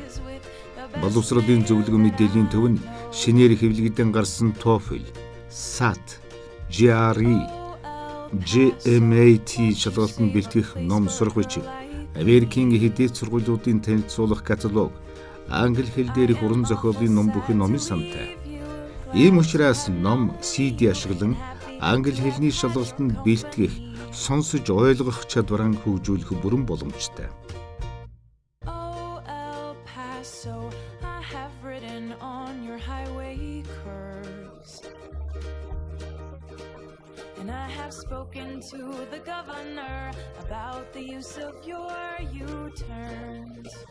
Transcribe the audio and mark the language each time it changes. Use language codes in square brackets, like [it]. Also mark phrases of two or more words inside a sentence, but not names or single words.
[mn] Боловсролын зөвлөгөө мэдээллийн төв нь шинээр хэвлэгдэн гарсан TOEFL, SAT, GRE, GMAT шалгалтанд бэлтгэх ном сурах бичиг, Америкийн хэдийн сургуулиудын танилцуулах каталог, англи хэл дээрх уран зохиолын ном бүхэн номын самтай. Ийм учраас ном CD ашиглан англи хэлний шалгалтанд бэлтгэх, сонсож ойлгох чадвараа хөгжүүлэх бүрэн боломжтой. [en] Oh, El Paso, I have ridden on your highway curves, and I have spoken to the governor about the use of your U-turns.